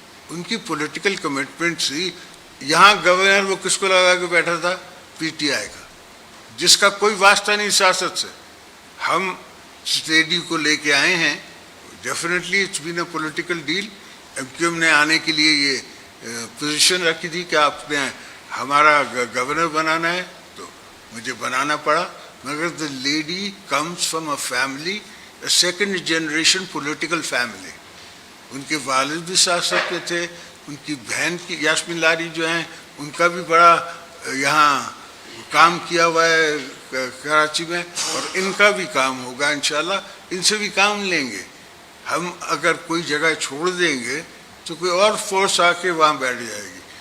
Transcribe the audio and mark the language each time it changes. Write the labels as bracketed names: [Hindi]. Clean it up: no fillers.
[Urdu] ان کی political commitment سی. یہاں governor وہ کس کو لگا کے بیٹھا تھا؟ PTI کا, جس کا کوئی واسطہ نہیں سیاست سے. ہم اسٹیڈی کو لے کے آئے ہیں, [English] Definitely it's been a political deal. [Urdu] MQM نے آنے کے لیے یہ پوزیشن رکھی تھی کہ آپ نے ہمارا گورنر بنانا ہے, تو مجھے بنانا پڑا. مگر [English] the lady comes from a family, a second generation political family. [Urdu] ان کے والد بھی سیاست میں تھے, ان کی بہن کی یاسمین لاری جو ہیں ان کا بھی بڑا یہاں کام کیا ہوا ہے کراچی میں, اور ان کا بھی کام ہوگا انشاءاللہ. ان سے بھی کام لیں گے. ہم اگر کوئی جگہ چھوڑ دیں گے تو کوئی اور فورس آ کے وہاں بیٹھ جائے گی.